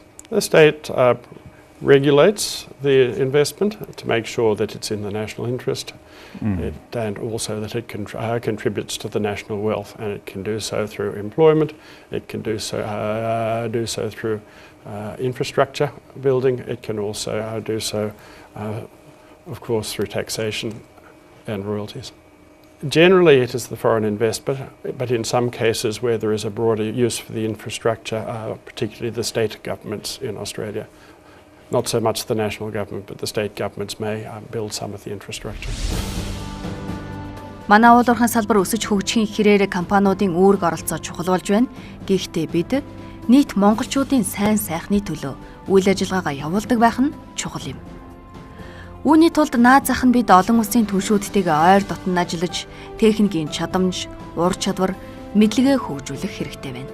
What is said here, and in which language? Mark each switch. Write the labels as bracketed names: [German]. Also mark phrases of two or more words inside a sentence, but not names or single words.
[English] The state regulates the investment to make sure that it's in the national interest and also that it contributes to the national wealth, and it can do so through employment, it can do so through infrastructure building, it can also do so of course through taxation and royalties. Generally it is the foreign investment, but in some cases where there is a broader use for the infrastructure, particularly the state governments in Australia, not so much the national government, but the state governments may build some of the infrastructure. [Mongolian] Манай уурхайн салбар өсөж хөгжихийн хэрээр компаниудын үүрэг оролцоо чухал болж байна. Гэхдээ бид нийт монголчуудын сайн сайхны төлөө үйл ажиллагаагаа явуулдаг байх нь чухал юм. Үүний тулд наад зах нь бид олон улсын түншүүдтэйгээ ойр дотн ажиллаж, техникийн чадамж, ур чадвар, мэдлэгээ хөгжүүлэх хэрэгтэй байна.